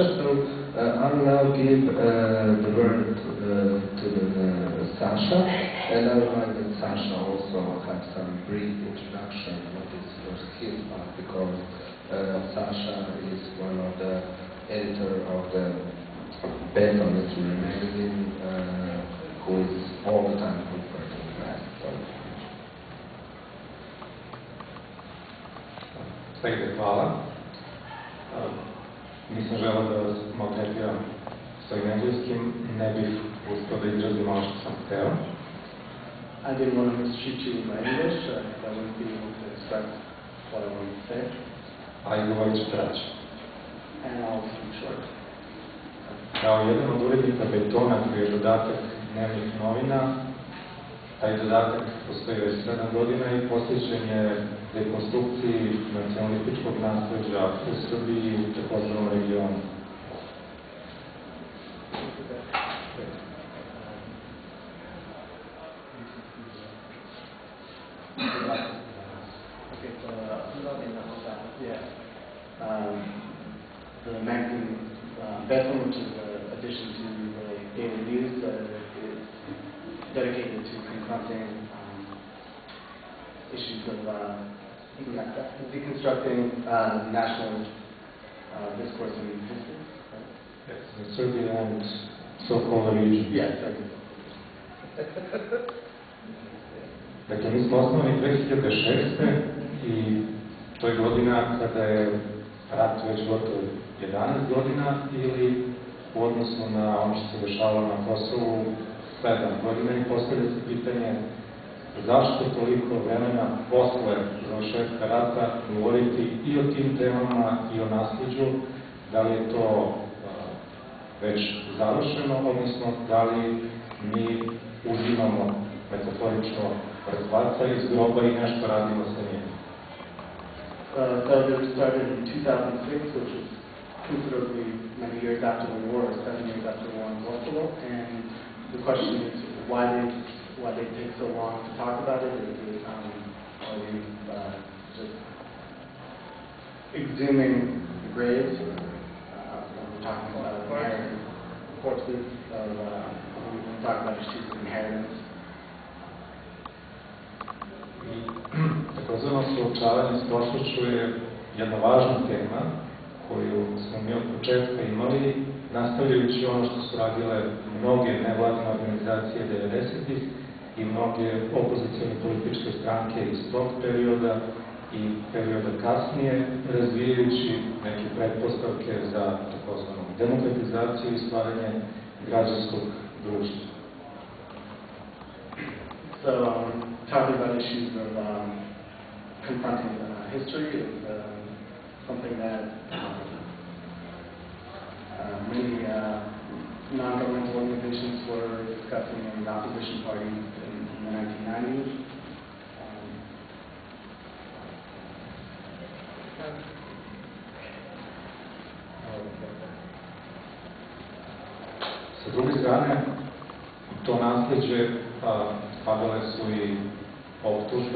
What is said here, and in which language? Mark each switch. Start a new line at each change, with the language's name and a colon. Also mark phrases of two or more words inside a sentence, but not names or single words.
English: So I will now give the word to Sasha, and I would like that Sasha also have some brief introduction what is first his part, because Sasha is one of the editor of the best on literary magazine, who is all the time referred to the past.
Serbian: Svega hvala. Nisam želeo da vas maltretiram svojim engleskim, ne bih uspio da izrazim ono što sam hteo.
English: I didn't want to mistreat you in my English, I wouldn't be able to express what I wanted to say.
Serbian: Ali govorit ću kraće.
English: And I'll keep short.
Serbian: Kao jedan od urednika Betona, koji je dodatak dnevnih novina, taj dodatak postoji već 7 godina i posvećen je dekonstrukciji nacionalističkog nasleđa u Srbiji i u takozvanom regionu.
English: The magazine Bethlehem, which is an addition to the daily news, is dedicated to confronting issues of deconstructing national discourse and history. Right? Yes, in Serbia and so-called region. Yes, Serbia.
Serbian: Dakle, mi smo osnovani 2006. I to je godina kada je rat već gotovo 11 godina, ili u odnosu na ono što se dešavalo na Kosovu 7 godina, i postavlja se pitanje zašto toliko vremena posle završetka rata govoriti i o tim temama i o nasleđu, da li je to već završeno, odnosno da li mi uzimamo metaforično mrtvaca iz groba i nešto radimo sa njim.
English: Subverzive started in 2006, which was considerably many years after the war, 7 years after the war in Kosovo, and the question is why they take so long to talk about it. Are you just exhuming the graves? We're talking about inheritance, corpses, we're talking about issues of inheritance.
Serbian: Takozvano suočavanje s prošlošću je jedna važna tema koju smo mi od početka imali, nastavljajući ono što su radile mnoge nevladine organizacije 90-ih i mnoge opozicijone političke stranke stranke iz tog perioda i perioda kasnije, razvijajući neke pretpostavke za takozvanu demokratizaciju i stvaranje građanskog društva.
English: So, talking about issues of confronting history is something that many non-governmental organizations were discussing in the opposition parties in the 1990s.
Serbian: Sa druge strane, to nasleđe spadale su i optužbe,